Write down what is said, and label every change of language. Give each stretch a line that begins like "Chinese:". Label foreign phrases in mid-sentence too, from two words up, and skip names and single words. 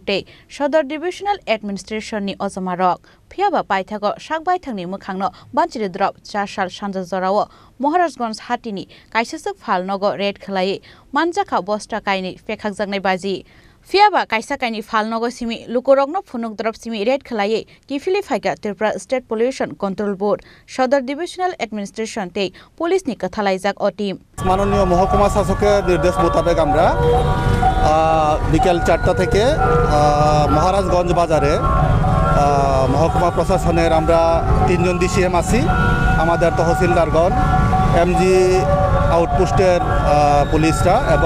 Kok Borok: te Sodar Divisional Administration ni ojamarok phiaba paithago sakbai thangni mukhangno banchiri drop Chasal Sanja Jorao Maharajganj Hatini kaisasuk falnogo Red Khlaiwi Manjakha 2Bosta kaini PekhaknaiBaji Phiaba kaisa kaini falnogo simi lukorokno phunuk drop simi Red Khlaiwi Kifili Phaiga Tripura State Pollution Control Board Sodar Divisional Administration te Police ni kathalaijak o team
Bangla: মাননীয় মহকুমা শাসকের নির্দেশ মোতাবেক আমরা বিকেল 4টা থেকে মহারাজগঞ্জ বাজারে মহকুমা প্রশাসনের আমরা 3 জন ডিসিএম আছি আমাদের তহসিলদারগণ এমজি আউটপোস্টের পুলিশরা এবং